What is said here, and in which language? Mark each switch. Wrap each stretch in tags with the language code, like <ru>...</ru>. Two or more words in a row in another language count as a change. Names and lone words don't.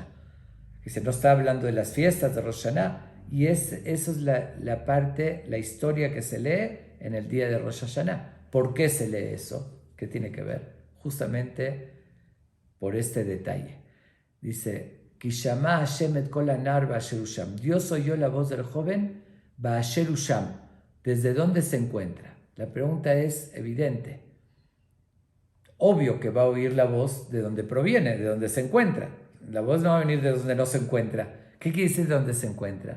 <es>Dice, no está hablando de las fiestas de Rosh Hashanah, y eso es la parte, la historia que se lee en el día de Rosh Hashanah. ¿Por qué se lee eso? ¿Qué tiene que ver? Justamente por este detalle. Dice,</es> <he>כי שמע השם את קול הנער באשר הוא שם.</he> <es>Dios oyó la voz del joven</es> <he>באשר הוא שם.</he> <es>¿Desde dónde se encuentra? La pregunta es evidente. Obvio que va a oír la voz de donde proviene, de donde se encuentra. La voz no va a venir de donde no se encuentra. ¿Qué quiere decir de donde se encuentra?</es>